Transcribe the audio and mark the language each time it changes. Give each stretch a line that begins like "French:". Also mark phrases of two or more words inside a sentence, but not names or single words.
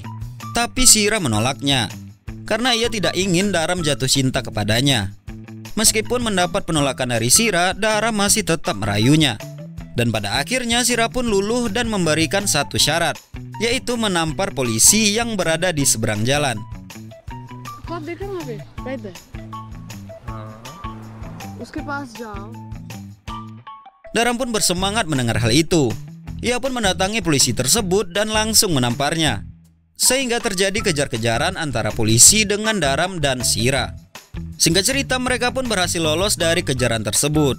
Indonesian: Tapi Sira menolaknya karena ia tidak ingin Daram jatuh cinta kepadanya. Meskipun mendapat penolakan dari Sira, Daram masih tetap merayunya. Dan pada akhirnya Sira pun luluh dan memberikan satu syarat, yaitu menampar polisi yang berada di seberang jalan.
Hindi: आप देख रहे हो वहाँ पे,
English: right there.
Hindi: उसके पास जाओ.
Indonesian: Daram pun bersemangat mendengar hal itu. Ia pun mendatangi polisi tersebut dan langsung menamparnya. Sehingga terjadi kejar-kejaran antara polisi dengan Daram dan Sira. Singkat cerita, mereka pun berhasil lolos dari kejaran tersebut.